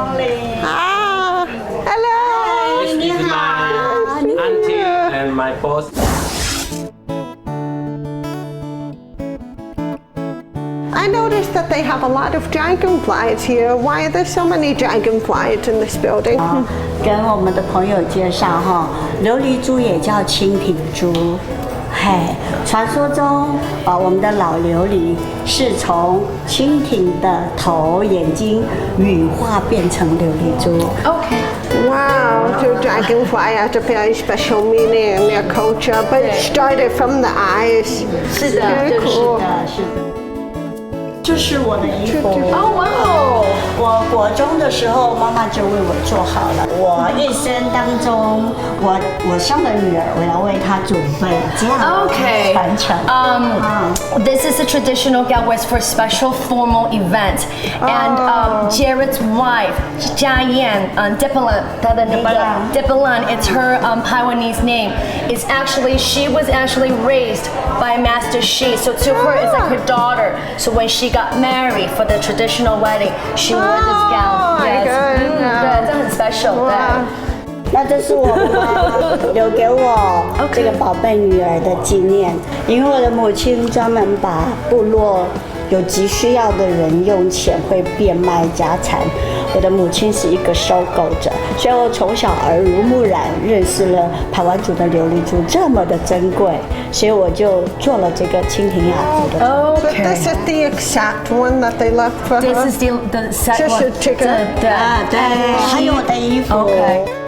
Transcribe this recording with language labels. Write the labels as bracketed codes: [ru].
[en] Ah, hello. This is my auntie and my boss. I noticed that they have a lot of dragonflies here. Why are there so many dragonflies in this building? [zh] 跟我们的朋友介绍哈，琉璃珠也叫蜻蜓珠。嘿，传说中，我们的老琉璃是从蜻蜓的头、眼睛羽化变成琉璃珠。 [en] Okay. Wow, so dragonfly has a very special meaning in their culture, but it started from the eyes. [zh] 是的， [en] Very [zh] 就是 [en] cool. [zh] 是的，是的。这是我的衣服。 [en] Oh wow! [zh] 我国中的时候，妈妈就为我做好了。我一生当中，我生了女儿，我要为她准备这样的 [en] Okay. [zh] 传承。 [en] This is a traditional galwes for special formal event. And Jared's wife, Jia Yan, Dipalan, it's her Taiwanese name. She was actually raised by Master Shi. So to her, it's like her daughter. So when she got married for the traditional wedding, she wore this gown. my goodness. [zh] 对，这很 [en] special. [zh] 那这是我妈留给我这个宝贝女儿的纪念，因为我的母亲专门把部落有急需要的人用钱会变卖家产。我的母亲是一个收购者，所以我从小耳濡目染，认识了排湾族的琉璃珠这么的珍贵，所以我就做了这个蜻蜓雅族的。 [en] So this is the exact one that they left for This her. is the set [zh] 这是这个对对，还有我的衣服。 [en] Okay.